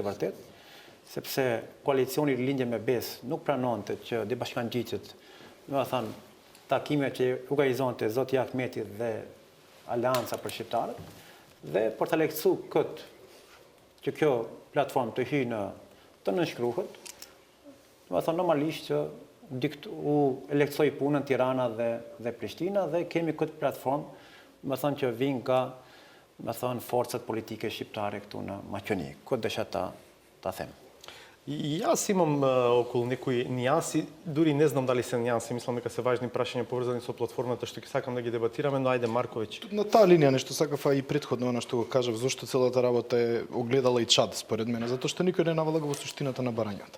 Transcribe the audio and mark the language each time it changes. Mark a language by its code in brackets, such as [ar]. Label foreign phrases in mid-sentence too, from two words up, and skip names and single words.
[sq] vërtetë, sepse koalicioni Lindje me Besë nuk pranonte që dy bashkangjiqet, domethënë takime që organizonte zoti Ahmeti dhe Aleanca për shqiptarët, dhe për të lehtësu këtë që kjo platformë të hyjë në të nënshkruhet, domethënë normalisht që u lehtësoi punën Tirana dhe Prishtina dhe kemi këtë platformë, domethënë që vjen nga domethënë forcat politike shqiptare këtu në Maqedoni. Këtë desha ta them. [mk] И јас имам околу некои нијанси, дури не знам дали се нијанси, мислам дека се важни прашања поврзани со платформата што ќе сакам да ги дебатираме, но ајде Марковиќ. На таа линија нешто сакав и претходно она што го кажав, зошто целата работа е огледала и Чад според мене, затоа што никој не навлага во суштината на барањата.